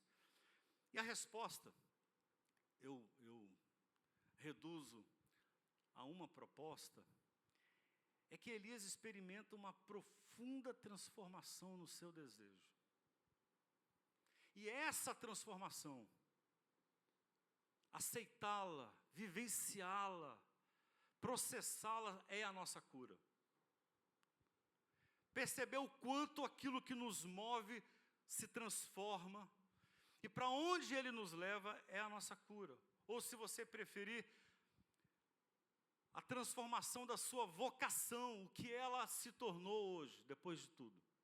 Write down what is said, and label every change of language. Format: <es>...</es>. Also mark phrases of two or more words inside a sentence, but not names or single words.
<pt>E a resposta, eu reduzo a uma proposta, é que Elias experimenta uma profunda transformação no seu desejo. E essa transformação, aceitá-la, vivenciá-la, processá-la, é a nossa cura. Perceber o quanto aquilo que nos move se transforma, e para onde ele nos leva é a nossa cura. Ou, se você preferir, a transformação da sua vocação, o que ela se tornou hoje, depois de tudo.</pt>